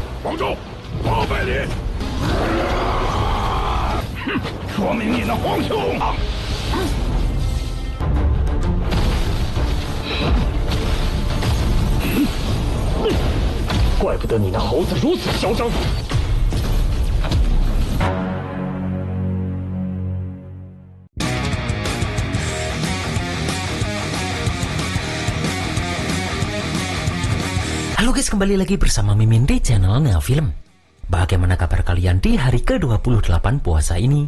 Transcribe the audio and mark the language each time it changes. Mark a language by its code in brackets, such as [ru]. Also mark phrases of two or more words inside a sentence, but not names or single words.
[zh] 广州800里。哼，说明你那皇兄啊！怪不得你那猴子如此嚣张。 [id] Halo guys, kembali lagi bersama Mimin di channel Neo Film. Bagaimana kabar kalian di hari ke-28 puasa ini?